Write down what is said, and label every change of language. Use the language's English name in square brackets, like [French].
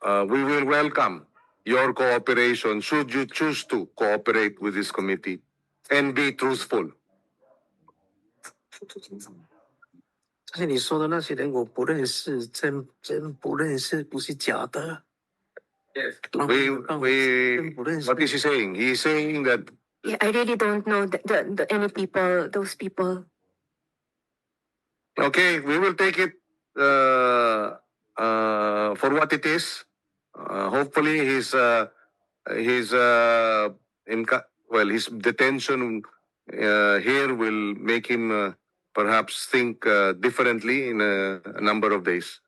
[English] we will welcome your cooperation should you choose to cooperate with this committee and be truthful. [Chinese] 但是你说的那些人我不认识，真不认识，不是假的。 [English] Yes. [Chinese] 真不认识。 [English] What is he saying? He is saying that Yeah, I really don't know any people, those people. okay, we will take it for what it is. Hopefully his detention here will make him perhaps think differently in a number of days.